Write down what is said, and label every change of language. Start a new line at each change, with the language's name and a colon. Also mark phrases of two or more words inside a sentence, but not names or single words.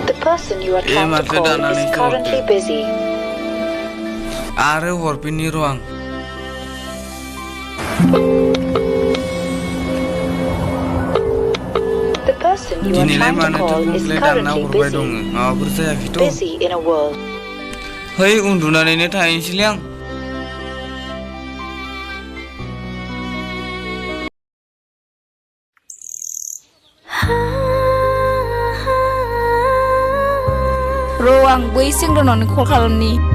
English: person you are trying to call is currently busy.
Bodo: आरो हरफिननि र' आं
English: The person you are
Bodo: दिनैलाय
English: trying to
Bodo: मानोथो
English: call is
Bodo: बुंलाय दानना
English: currently
Bodo: हरबाय
English: busy.
Bodo: दङ माबाफोर जायाखैथ'
English: Busy in a world.
Bodo: है उन्दुनानैनो थाहैनोसैलै आं र' आं बै सेंग्रानावनो कल खालामनि